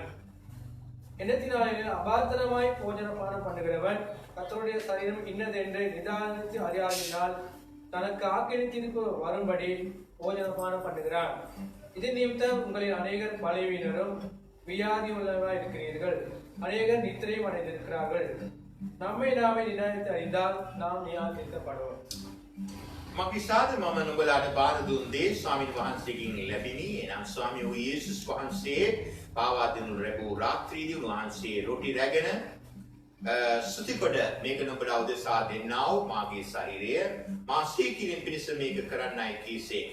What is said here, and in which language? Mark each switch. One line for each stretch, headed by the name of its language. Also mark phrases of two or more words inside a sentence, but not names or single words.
Tamil: எண்ணத்தினாலே அபாத்திரமாய் போஜன பானம் பண்ணுகிறவன் கர்த்தருடைய சரீரம் இன்னதென்று நிதானித்து அறியாதினால் தனக்கு ஆக்கிரமித்திற்கு வரும்படி போஜன பானம் பண்ணுகிறான். இது நிமித்தம் உங்களில் அநேகர் பலவீனரும் வியாதி உள்ளவராய் இருக்கிறீர்கள், அநேகர் நித்திரையும் அடைந்திருக்கிறார்கள். நம்மை நாமே நிதானித்து அறிந்தால் நாம் நியாயப்படுவோம்.
Sinhala: මකිසාද මම නුඹලාට බාර දුන්නේ ස්වාමීන් වහන්සේගෙන් ලැබිනි. එනම් ස්වාමී වූ යේසුස් වහන්සේ පාවා දෙනු ලැබූ රාත්‍රියේදී උන්වහන්සේ රොටි රැගෙන ස්තුතිකොට මේක නුඹලා උදෙසා දෙන්නා වූ මාගේ ශරීරය මා සීකිරින් පිණිස මේක කරන්නයි කීසේක.